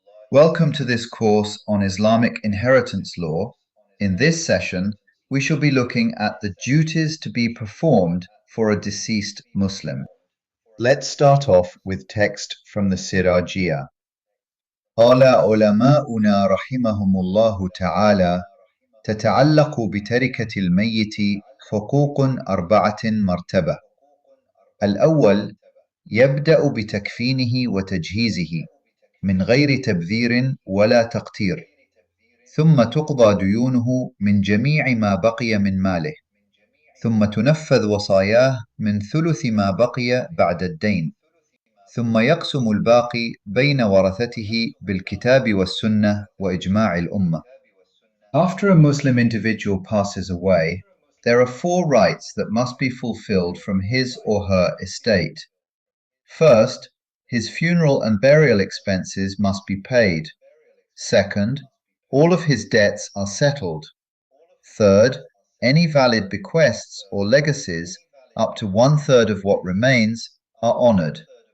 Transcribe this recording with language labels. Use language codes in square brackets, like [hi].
[en] Welcome to this course on Islamic inheritance law. In this session, we shall be looking at the duties to be performed for a deceased Muslim. Let's start off with text from the Sirajiyah. [ar] قال علماؤنا رحمهم الله تعالى تتعلق بتركة الميت حقوق أربعة مرتبة. الأول يبدأ بتكفينه وتجهيزه من غير تبذير ولا تقتير، ثم تقضى ديونه من جميع ما بقي من ماله، ثم تنفذ وصاياه من ثلث ما بقي بعد الدين، ثم يقسم الباقي بين ورثته بالكتاب والسنة وإجماع الأمة. [en] After a Muslim individual passes away, there are four rights that must be fulfilled from his or her estate. First, his funeral and burial expenses must be paid. Second, all of his debts are settled. Third, any valid bequests or legacies, up to 1/3 of what remains, are honored.